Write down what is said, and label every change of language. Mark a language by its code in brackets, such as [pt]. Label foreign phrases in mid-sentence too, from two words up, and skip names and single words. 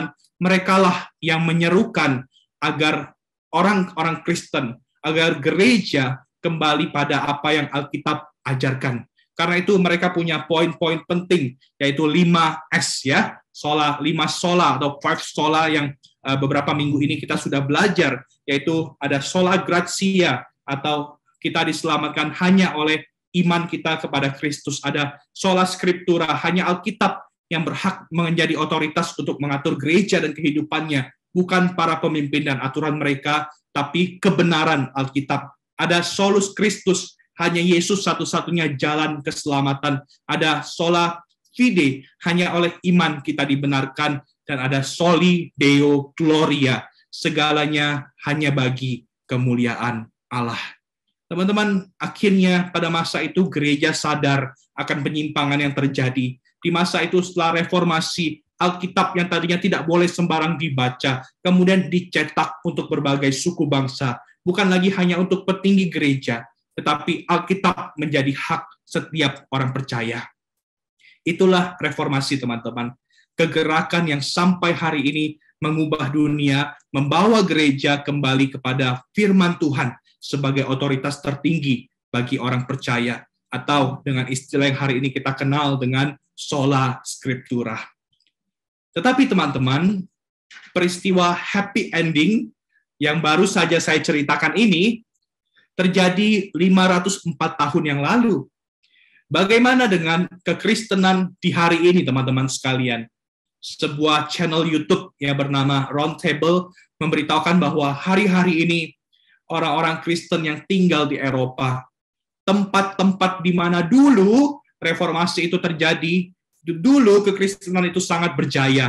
[id] Merekalah yang menyerukan agar orang-orang Kristen, agar gereja kembali pada apa yang Alkitab ajarkan. Karena itu mereka punya poin-poin penting, yaitu 5S ya, 5 sola atau 5 sola yang beberapa minggu ini kita sudah belajar, yaitu ada [la] sola gratia [id] atau kita diselamatkan hanya oleh iman kita kepada Kristus. [la] Ada sola scriptura, [id] hanya Alkitab yang berhak menjadi otoritas untuk mengatur gereja dan kehidupannya, bukan para pemimpin dan aturan mereka, tapi kebenaran Alkitab. [la] Ada solus Christus, [id] hanya Yesus satu-satunya jalan keselamatan. [la] Ada sola fide, [id] hanya oleh iman kita dibenarkan. [la] Dan ada soli deo gloria, [id] segalanya hanya bagi kemuliaan Allah. Teman-teman, akhirnya pada masa itu gereja sadar akan penyimpangan yang terjadi. Di masa itu setelah reformasi, Alkitab yang tadinya tidak boleh sembarang dibaca, kemudian dicetak untuk berbagai suku bangsa. Bukan lagi hanya untuk petinggi gereja, tetapi Alkitab menjadi hak setiap orang percaya. Itulah reformasi, teman-teman. Kegerakan yang sampai hari ini mengubah dunia, membawa gereja kembali kepada firman Tuhan sebagai otoritas tertinggi bagi orang percaya, atau dengan istilah yang hari ini kita kenal dengan [la] sola scriptura. [id] Tetapi teman-teman, peristiwa [en] happy ending [id] yang baru saja saya ceritakan ini terjadi 504 tahun yang lalu. Bagaimana dengan kekristenan di hari ini, teman-teman sekalian? Sebuah channel YouTube yang bernama Roundtable memberitahukan bahwa hari-hari ini orang-orang Kristen yang tinggal di Eropa, tempat-tempat di mana dulu reformasi itu terjadi, dulu kekristenan itu sangat berjaya.